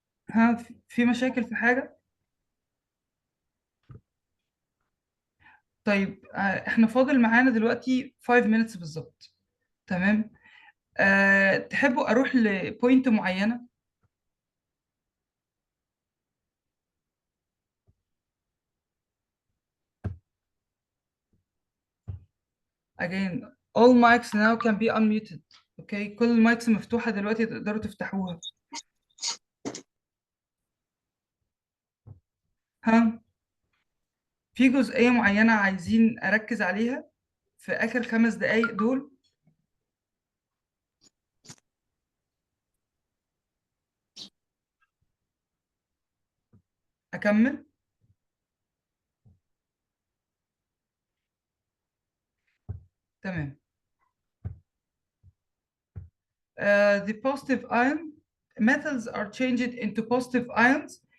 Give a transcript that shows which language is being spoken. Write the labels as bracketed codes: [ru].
[ar] ها في مشاكل في حاجة؟ طيب إحنا فاضل معانا دلوقتي [en] 5 minutes [ar] بالظبط. تمام. تحبوا أروح لبوينت معينة؟ [en] Again, all mics now can be unmuted. Okay, [ar] كل المايكس مفتوحة دلوقتي تقدروا تفتحوها. ها في جزئية معينة عايزين أركز عليها في آخر 5 دقايق دول؟ أكمل؟ تمام. [en] The positive ion metals are changed into positive ions.